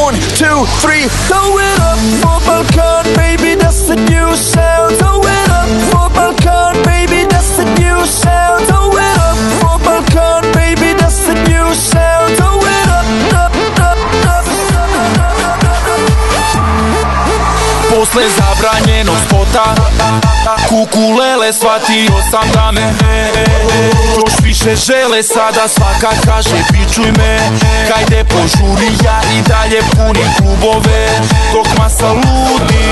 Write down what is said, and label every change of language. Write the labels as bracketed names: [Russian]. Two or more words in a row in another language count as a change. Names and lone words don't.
[English] 1, 2, 3, throw it up for Balkan, baby, that's the new sound. Throw it up for Balkan, baby, that's the new sound. Throw it up for Balkan, baby, that's the new sound. Throw it up, up, up, up. [Serbian] Posle zabranjenog spota kukulele, shvatio sam da me još više žele. Sada svaka kaže pičuj me, hajde požuri, ja i dalje punim klubove dok masa ludi.